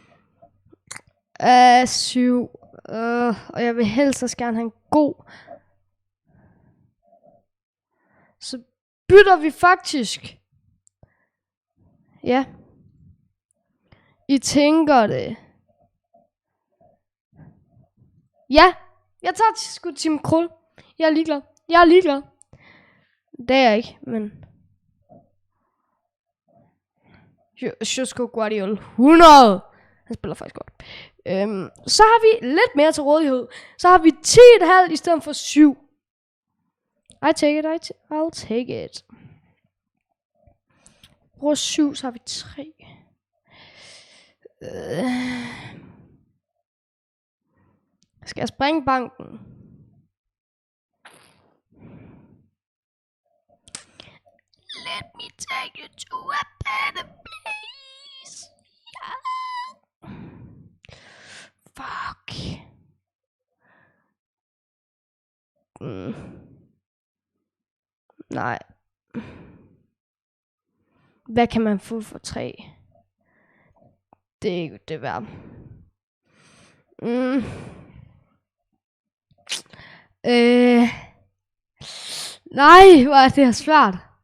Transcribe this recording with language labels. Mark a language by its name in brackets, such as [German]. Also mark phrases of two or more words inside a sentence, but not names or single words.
[Danish] 7. Og jeg vil helst også gerne have en god. Så bytter vi faktisk Ja. I tænker det. Ja, jeg tager sgu Tim Krul. Jeg er ligeglad. Det er jeg ikke, men... Josko Guardiola 100. Han spiller faktisk godt. Så har vi lidt mere til rådighed. Så har vi 10,5 i stedet for 7. [English] I'll take it. [Danish] Bruger 7, så har vi 3. Skal jeg springe banken? [English] Let me take you to a better place. Yeah. Fuck. [Danish] Nej. Hvad kan man få for 3? Det er ikke det værd. Nej, hvor er det her svært.